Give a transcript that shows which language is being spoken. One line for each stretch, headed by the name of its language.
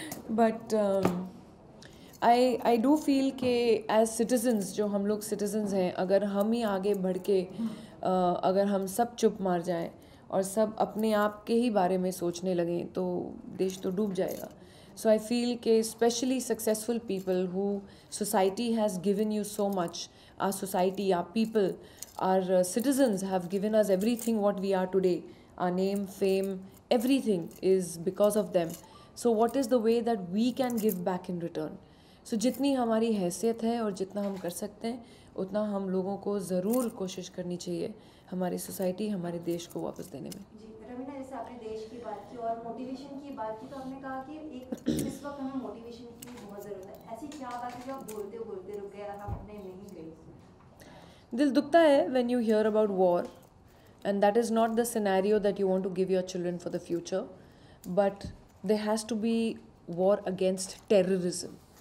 English: but I do feel
Hindi: कि as citizens, जो हम लोग सिटीजन्स हैं, अगर हम ही आगे बढ़ के अगर हम सब चुप मार जाएं और सब अपने आप के ही बारे में सोचने लगें तो देश तो डूब जाएगा.
English: So I feel कि specially successful people who society has given you so much, our society, our people, our citizens have given us everything what we are today. Our name, fame, everything is because of them. So what is the way that we can give back in return? So
Hindi: जितनी हमारी हैसियत है और जितना हम कर सकते हैं, उतना हम लोगों को ज़रूर कोशिश करनी चाहिए हमारी सोसाइटी, हमारे देश को वापस देने में. जी रवीना, जैसे आपने देश की बात की और मोटिवेशन की बात की, तो आपने कहा कि एक इस वक्त हमें मोटिवेशन की बहुत ज़रूरत है. ऐसी क्या बात है जो आप बोलते बोलते रुक गए और आपने नहीं गई? दिल दुखता है
English: when you hear about war, and that is not the scenario that you want to give your children for the future, but there has to be war against terrorism.